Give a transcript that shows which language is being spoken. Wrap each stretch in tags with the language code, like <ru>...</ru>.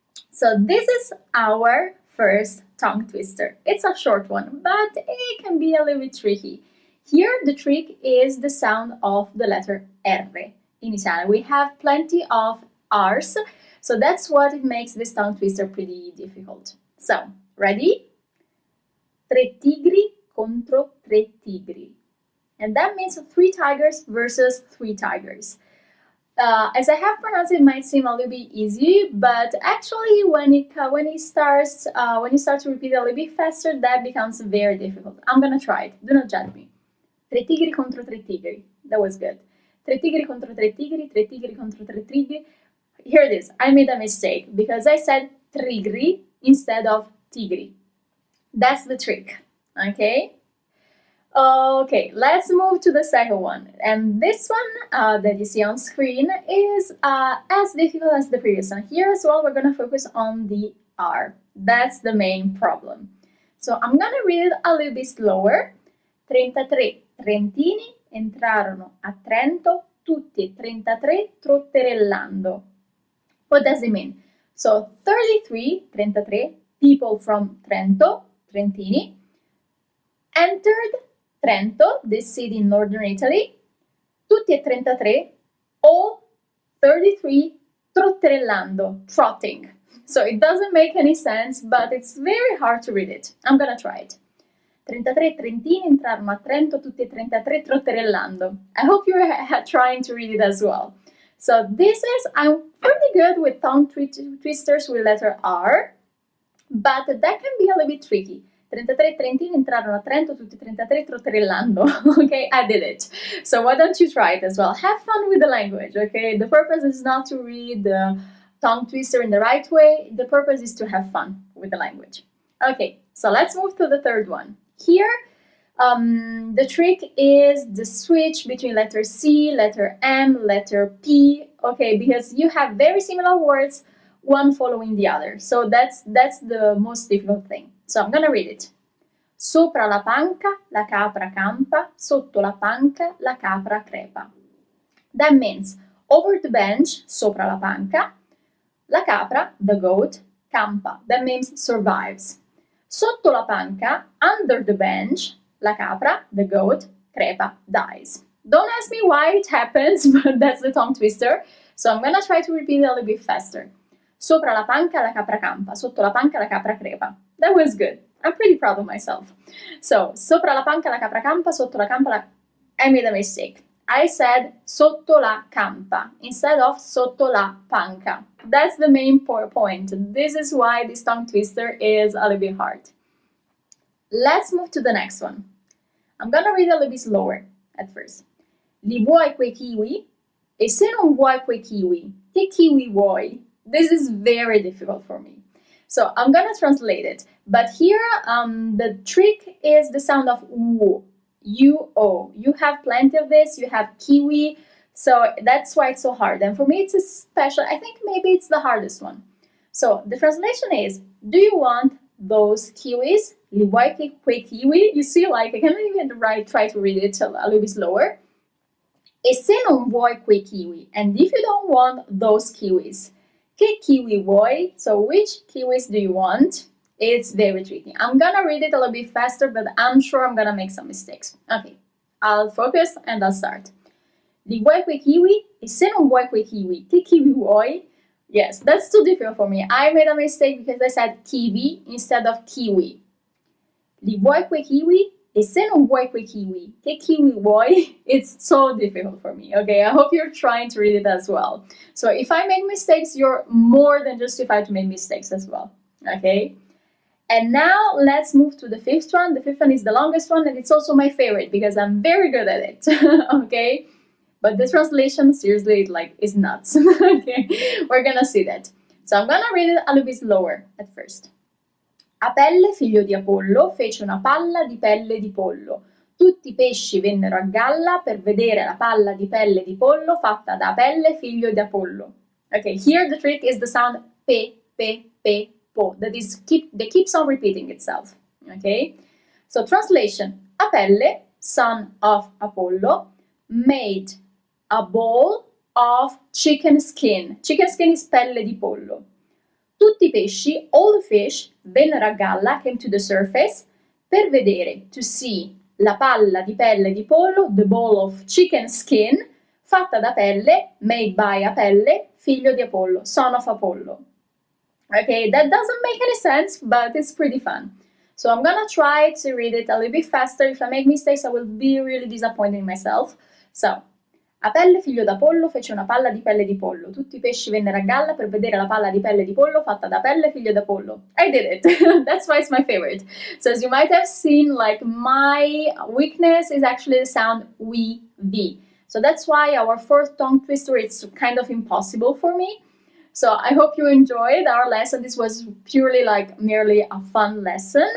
<en>So this is our first tongue twister. It's a short one, but it can be a little bit tricky. Here, the trick is the sound of the letter R. In Italian, we have plenty of R's, so that's what it makes this tongue twister pretty difficult. So, ready?</en> <it>Tre tigri contro tre tigri.</it> <en>And that means 3 tigers versus 3 tigers. As I have pronounced it, might seem a little bit easy, but actually when you start to repeat it a little bit faster, that becomes very difficult. I'm gonna try it. Do not judge me.</en> <it>Tre tigri contro tre tigri.</it> <en>That was good.</en> <it>Tre tigri contro tre tigri, tre tigri contro tre tigri.</it> <en>Here it is. I made a mistake because I said trigri instead of tigri. That's the trick. Okay? Okay, let's move to the second one. And this one that you see on screen is as difficult as the previous one. Here as well, we're going to focus on the R. That's the main problem. So I'm going to read it a little bit slower.</en> <it>33 trentini entrarono a Trento, tutti e 33 trotterellando.</it> <en>What does it mean? So 33 people from Trento, Trentini, entered Trento, this city in northern Italy,</en> <it>tutti e 33,</it> <en>all 33 trotterellando, trotting. So it doesn't make any sense, but it's very hard to read it. I'm gonna try it.</en> <it>33 trentini entrarono a Trento, tutti e 33 trotterellando.</it> <en>I hope you're trying to read it as well. So I'm pretty good with tongue twisters with letter R, but that can be a little bit tricky.</en> <it>33 trentini entrarono a Trento, tutti e 33 trotterellando.</it> <en>Okay, I did it. So why don't you try it as well? Have fun with the language, okay? The purpose is not to read the tongue twister in the right way. The purpose is to have fun with the language. Okay, so let's move to the third one. Here, the trick is the switch between letter C, letter M, letter P, okay, because you have very similar words one following the other. So that's the most difficult thing. So I'm gonna read it.</en> <it>Sopra la panca la capra campa, sotto la panca la capra crepa.</it> <en>That means over the bench,</en> <it>sopra la panca, la capra,</it> <en>the goat, campa. That means survives.</en> <it>Sotto la panca,</it> <en>under the bench,</en> <it>la capra,</it> <en>the goat, crepa, dies. Don't ask me why it happens, but that's the tongue twister. So I'm gonna try to repeat it a little bit faster.</en> <it>Sopra la panca la capra campa, sotto la panca la capra crepa.</it> <en>That was good. I'm pretty proud of myself.</en> <it>So, sopra la panca la capra campa, sotto la campa la...</it> <en>I made a mistake. I said</en> <it>sotto la campa</it> <en>instead of</en> <it>sotto la panca.</it> <en>That's the main point. This is why this tongue twister is a little bit hard. Let's move to the next one. I'm gonna read a little bit slower at first.</en> <it>Li vuoi quei kiwi? E se non vuoi quei kiwi, che kiwi vuoi?</it> <en>This is very difficult for me. So I'm gonna translate it. But here, the trick is the sound of u. U-O. You have plenty of this, you have kiwi, so that's why it's so hard. And for me, it's a special, I think maybe it's the hardest one. So the translation is, do you want those kiwis?</en> <it>Li vuoi quei kiwi?</it> <en>You see, like, I can't even try to read it a little bit slower.</en> <it>E se non vuoi quei kiwi?</it> <en>And if you don't want those kiwis,</en> <it>che kiwi vuoi?</it> <en>So which kiwis do you want? It's very tricky. I'm gonna read it a little bit faster, but I'm sure I'm gonna make some mistakes. Okay, I'll focus and I'll start.</en> <it>Li vuoi quei kiwi? E se non vuoi quei kiwi, che kiwi vuoi?</it> <en>Yes, that's too difficult for me. I made a mistake because I said kiwi instead of kiwi.</en> <it>Li vuoi quei kiwi? E se non vuoi quei kiwi, che kiwi vuoi?</it> <en>It's so difficult for me, okay? I hope you're trying to read it as well. So if I make mistakes, you're more than justified to make mistakes as well, okay? And now let's move to the fifth one. The fifth one is the longest one, and it's also my favorite because I'm very good at it, okay? But the translation, seriously, is nuts, okay? We're gonna see that. So I'm gonna read it a little bit slower at first.</en> <it>Apelle, figlio di Apollo, fece una palla di pelle di pollo. Tutti i pesci vennero a galla per vedere la palla di pelle di pollo fatta da Apelle, figlio di Apollo.</it> <en>Okay, here the trick is the sound pe, pe, pe, po. That keeps on repeating itself. Okay, so translation: Apelle, son of Apollo, made a ball of chicken skin. Chicken skin is</en> <it>pelle di pollo. Tutti i pesci,</it> <en>all the fish,</en> <it>vennero a galla,</it> <en>came to the surface,</en> <it>per vedere,</it> <en>to see,</en> <it>la palla di pelle di pollo,</it> <en>the ball of chicken skin,</en> <it>fatta da Pelle,</it> <en>made by Apelle,</en> <it>figlio di Apollo,</it> <en>son of Apollo. Okay, that doesn't make any sense, but it's pretty fun. So I'm gonna try to read it a little bit faster. If I make mistakes, I will be really disappointed in myself.</en> <it>So, Apelle, figlio d'Apollo, fece una palla di pelle di pollo. Tutti i pesci vennero a galla per vedere la palla di pelle di pollo fatta da Apelle, figlio d'Apollo.</it> <en>I did it. That's why it's my favorite. So as you might have seen, my weakness is actually the sound we, v. So that's why our fourth tongue twister is kind of impossible for me. So I hope you enjoyed our lesson. This was purely merely a fun lesson.</en>